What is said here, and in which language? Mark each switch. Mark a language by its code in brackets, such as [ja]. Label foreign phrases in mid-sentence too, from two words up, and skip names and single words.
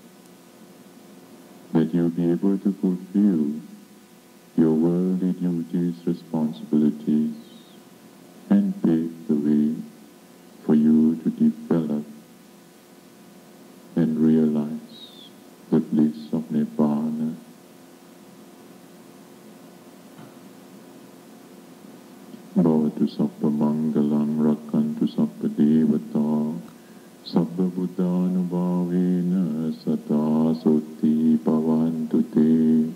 [en] that you'll be able to fulfill your worldly duties, responsibilities, and pave the way for you to develop and realize the bliss of Nibbana. [pi] Bhavatu sabba mangalam rakantu sabba devata sabba buddhanubhavena sata soti bhavantu te.